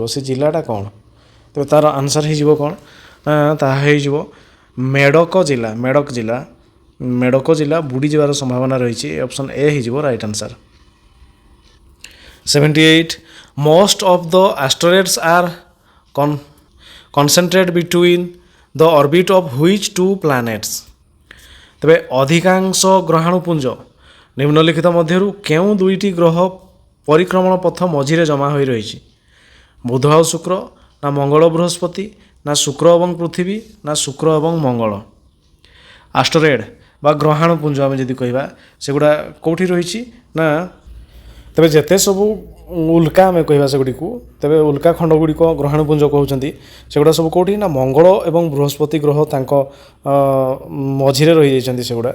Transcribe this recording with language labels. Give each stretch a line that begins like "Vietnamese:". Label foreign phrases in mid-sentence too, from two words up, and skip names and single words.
Odia: ସେ ଜିଲ୍ଲାଟା କ'ଣ? ତେବେ ତା'ର ଆନ୍ସର୍ ହେଇଯିବ କ'ଣ? ତାହା ହେଇଯିବ ମେଡକ ଜିଲ୍ଲା। ମେଡକ ଜିଲ୍ଲା ବୁଡ଼ିଯିବାର ସମ୍ଭାବନା ରହିଛି।
English: option A ହେଇଯିବ right answer. 78 most of the asteroids are concentrated between the orbit of which two planets?
Odia: ତେବେ ଅଧିକାଂଶ ଗ୍ରହାଣୁପୁଞ୍ଜ ନିମ୍ନଲିଖିତ ମଧ୍ୟରୁ କେଉଁ ଦୁଇଟି ଗ୍ରହ ପରିକ୍ରମଣ ପଥ ମଝିରେ ଜମା ହୋଇ ରହିଛି? ବୁଧ ଆଉ ଶୁକ୍ର, ନା ମଙ୍ଗଳ ବୃହସ୍ପତି, ନା ଶୁକ୍ର ଏବଂ ପୃଥିବୀ, ନା ଶୁକ୍ର ଏବଂ ମଙ୍ଗଳ? ଆଷ୍ଟରୋଏଡ୍ ବା ଗ୍ରହାଣୁପୁଞ୍ଜ ଆମେ ଯଦି କହିବା ସେଗୁଡ଼ା କେଉଁଠି ରହିଛି ନା ତେବେ ଯେତେ ସବୁ ଉଲ୍କା ଆମେ କହିବା ସେଗୁଡ଼ିକୁ ତେବେ ଉଲ୍କା ଖଣ୍ଡ ଗୁଡ଼ିକ ଗ୍ରହାଣୁପୁଞ୍ଜ କହୁଛନ୍ତି ସେଗୁଡ଼ା ସବୁ କେଉଁଠି ନା ମଙ୍ଗଳ ଏବଂ ବୃହସ୍ପତି ଗ୍ରହ ତାଙ୍କ ମଝିରେ ରହିଯାଇଛନ୍ତି ସେଗୁଡ଼ା।